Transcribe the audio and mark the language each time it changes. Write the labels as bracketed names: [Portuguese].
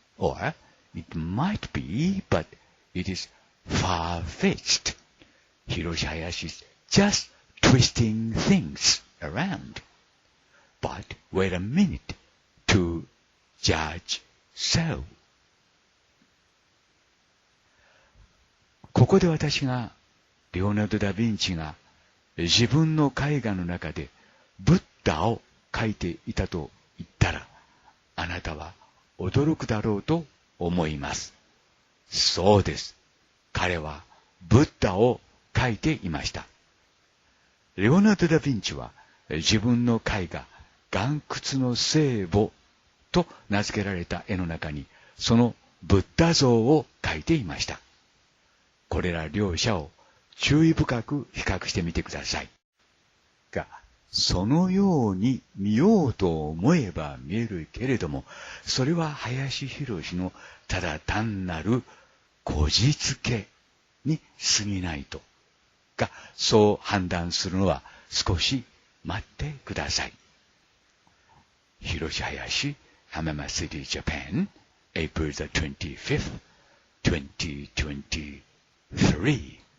[English] Or it might be, but it is far-fetched. Hiroshi Hayashi is just twisting things around. But wait a minute to judge so. [Japanese] ここで私がレオナルド・ダ・ヴィンチが自分の絵画の中でブッダを描いていたと言ったら、あなたは驚くだろうと思います。そうです。彼はブッダを描いていました。レオナルド・ダ・ヴィンチは自分の絵画、岩窟の聖母と名付けられた絵の中にそのブッダ像を描いていました。これら両者を注意深く比較してみてください。が、そのように見ようと思えば見えるけれども、それは林博のただ単なるこじつけに過ぎないと。が、そう判断するのは少し待ってください。 [English] Hiroshi Hayashi, Hamama City, Japan, April the 25th, 2023.